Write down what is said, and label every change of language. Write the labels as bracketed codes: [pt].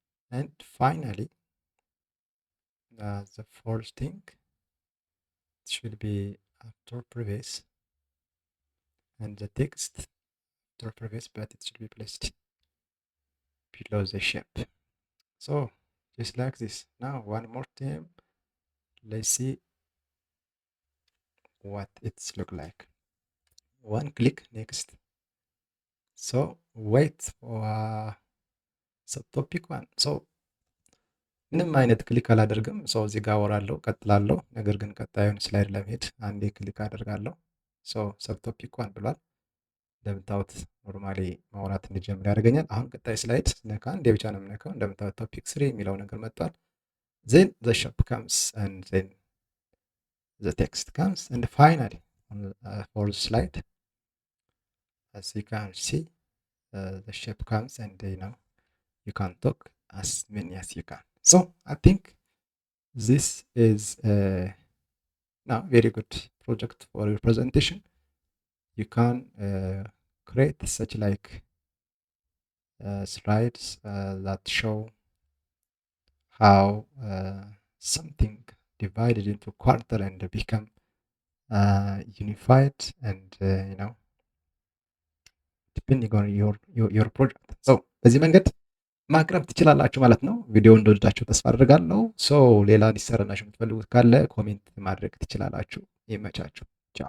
[en] And finally, the fourth thing should be after previous, and the text after previous, but it should be placed below the shape. So just like this. Now one more time, let's see what it's look like. One click, next. So wait for subtopic one. [am] So ምንም አይነት ክሊክ አላደርግም። ሰው እዚህ ጋር አወራለሁ፣ ቀጥላለሁ። ነገር ግን ቀጣዩን ስላይድ ለመሄድ አንዴ ክሊክ አደርጋለሁ። ሶ ሰብቶፒክ ዋን ብሏል። እንደምታዩት ኖርማሊ ማውራት እንዲጀምር ያደርገኛል። አሁን ቀጣይ ስላይድ ነካ፣ አንዴ ብቻ ነው የምነካው። እንደምታዩት ቶፒክ 3 የሚለው ነገር መጥቷል። [en] ዜን ዘ ሾፕ ካምስ ኤንድ ዜን ዘ ቴክስት ካምስ ኤንድ ፋይናሊ ፎር ዘ ስላይድ as you can see the shape comes and you can talk as many as you can. So I think this is now very good project for your presentation. You can create such like slides that show how something divided into quarter and become unified and depending on your project. [am] So በዚህ መንገድ ማቅረብ ትችላላችሁ ማለት ነው። ቪዲዮ እንደወደዳችሁ ተስፋ አድርጋለሁ። ሌላ እንዲሰራላችሁ የምትፈልጉት ካለ ኮሜንት ማድረግ ትችላላችሁ። ይመቻችሁ።